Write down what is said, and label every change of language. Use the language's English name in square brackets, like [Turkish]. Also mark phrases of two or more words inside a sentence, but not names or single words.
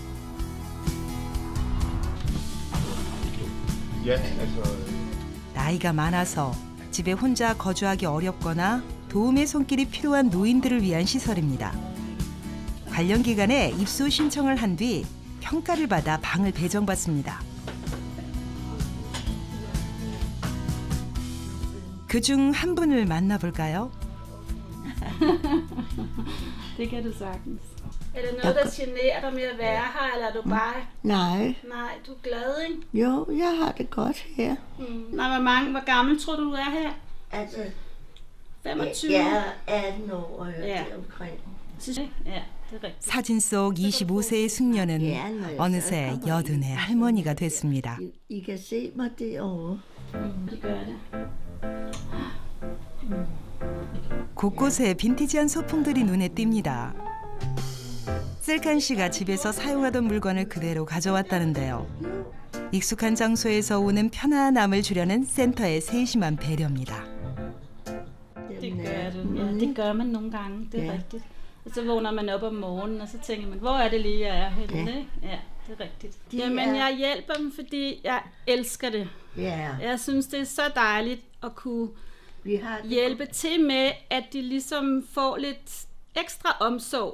[Korean] 나이가 많아서 집에 혼자 거주하기 어렵거나 도움의 손길이 필요한 노인들을 위한 시설입니다. 관련 기관에 입소 신청을 한 뒤 평가를 받아 방을 배정받습니다. 그중 한 분을 만나볼까요? [Danish] Det kan du sagtens. Er der noget, der generer dig med at være her, eller er du bare... Nej. Nej, du er glad, ikke? Jo, jeg har det godt her. Nej, hvor gammel tror du er her? Altså, 25? Jeg er 18 år omkring. Ja, det er rigtigt. [Korean] 사진 속 25세의 숙녀는 어느새 여든의 할머니가 됐습니다. [Danish] I kan se mig derovre. Det gør det. [Korean] 곳곳에 빈티지한 소품들이 눈에 띕니다. 셀칸 씨가 집에서 사용하던 물건을 그대로 가져왔다는데요. 익숙한 장소에서 오는 편안함을 주려는 센터의 세심한 배려입니다. [Danish] Det gør du. Ja, det gør man nogle gange, det er rigtigt. Og så vågner man op om morgenen, og så tænker man, hvor er det lige, jeg er henne? Ikke? Ja, det er rigtigt. Jamen, jeg hjælper dem, fordi jeg elsker det. Jeg synes, det er så dejligt at kunne hjælpe til med, at de ligesom får lidt ekstra omsorg.